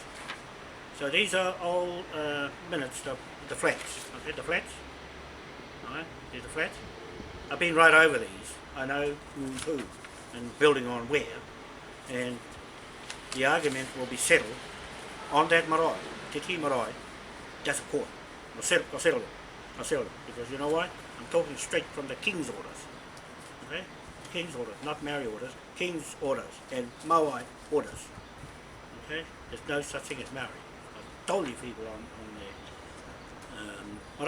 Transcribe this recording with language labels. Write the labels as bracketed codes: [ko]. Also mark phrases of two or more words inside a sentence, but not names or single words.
[en] So these are all minutes of the flats. Okay, the flats. Alright, these are the flats. I've been right over these. I know who's who and building on where, and the argument will be settled on that marae, Titi marae. That's a court. I'll settle it because you know why? I'm talking straight from the King's orders. Okay. King's orders, not Maori orders, King's orders and Moai orders. Okay, there's no such thing as Maori. I told you people on there.